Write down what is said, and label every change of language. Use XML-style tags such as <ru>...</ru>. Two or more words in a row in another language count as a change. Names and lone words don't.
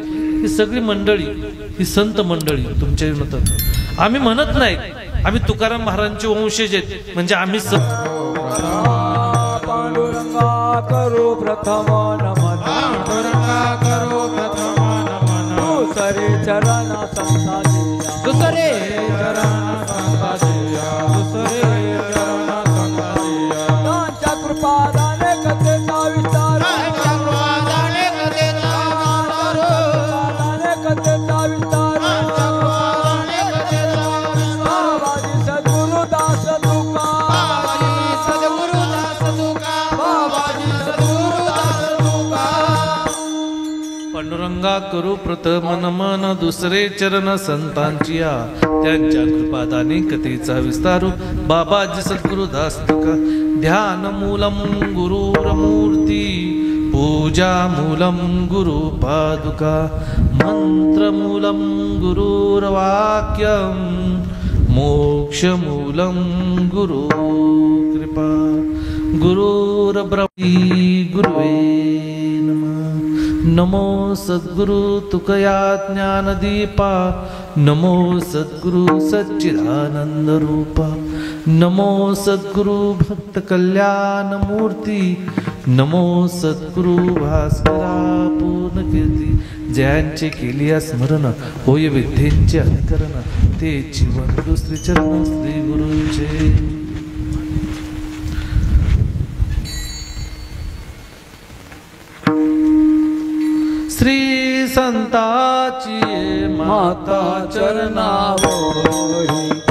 <mr>ही सगळी मंडळी, ही संत मंडळी तुमच्या म्हणतात. आम्ही म्हणत नाही आम्ही तुकाराम महाराजांचे वंशज आहेत, म्हणजे आम्ही पांडुरंगा करो प्रथम नमन, पांडुरंगा करो प्रथम नमन, दुसरे चरण संता दिया, दुसरे चरण संता दिया, दुसरे चरण संता दिया. त्यांच्या कृपादाने कथेचा विस्तार, त्यांच्या कृपादाने कथेचा विस्तार, कृपादाने कथेचा विस्तार, त्यांच्या कृपादाने कथेचा विस्तार. बाबाजी सद्गुरुदास तुका, बाबाजी सद्गुरुदास तुका, बाबाजी सद्गुरुदास तुका. पांडुरंगा करू प्रथम नमन, दुसरे चरण संतांची या, त्यांच्या कृपादाने कथेचा विस्तारू. बाबाजी सद्गुरुदास तुका.</mr> <sa>ध्यान मूलम गुरुरमूर्ती, पूजा मूलम गुरु पादुका, मंत्र मूलम गुरुर्वाक्यम, मोक्ष मूलम गुरु कृपा. गुरुर्ब्रह्मी गुरुवे नमः.</sa> <mr>नमो सद्गुरु तुकया ज्ञानदीपा, नमो सद्गुरु सच्चिदानंद रूपा, नमो सद्गुरु भक्त कल्याण मूर्ती, नमो सद्गुरु भास्करा पूर्ण कीर्ती. ज्यांचे केलिया स्मरण होय विद्येचे अधिकरण, ते जीवन दुसरे चरण श्री गुरुचे. श्री संताची माता चरणावरी,</mr>